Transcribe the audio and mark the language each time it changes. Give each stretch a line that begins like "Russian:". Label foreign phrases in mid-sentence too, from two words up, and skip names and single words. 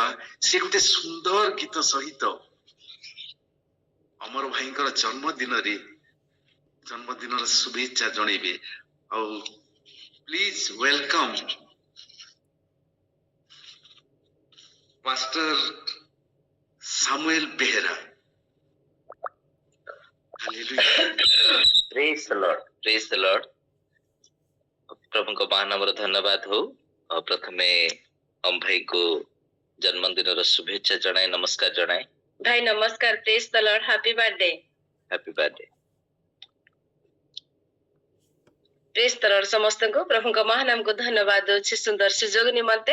Odia: ସେ ଗୋଟେ ସୁନ୍ଦର ଗୀତ ସହିତ ଅମର ଭାଇଙ୍କର ଜନ୍ମଦିନର ଶୁଭେଚ୍ଛା ଜଣେଇବେ। ଆଉ
English: please welcome
Odia: ପାଷ୍ଟର ସାମୁଏଲ ବେହେରା। ହାଲେଲୁୟା।
English: Praise the Lord, praise the Lord.
Odia: ପ୍ରଭୁଙ୍କ ମହାନାମର ଧନ୍ୟବାଦ ହଉ। ପ୍ରଥମେ ଅମ ଭାଇକୁ ଜନ୍ମଦିନର ଶୁଭେଚ୍ଛା ଜଣାଏ, ନମସ୍କାର ଜଣାଏ। ଭାଇ ନମସ୍କାର,
English: praise the Lord, happy birthday. Happy birthday. praise the Lord
Odia: ସମସ୍ତଙ୍କୁ ପ୍ରଭୁଙ୍କ ମହାନାମକୁ ଧନ୍ୟବାଦ ଦଉଛି ସୁନ୍ଦର ସୁଯୋଗ ନିମନ୍ତେ।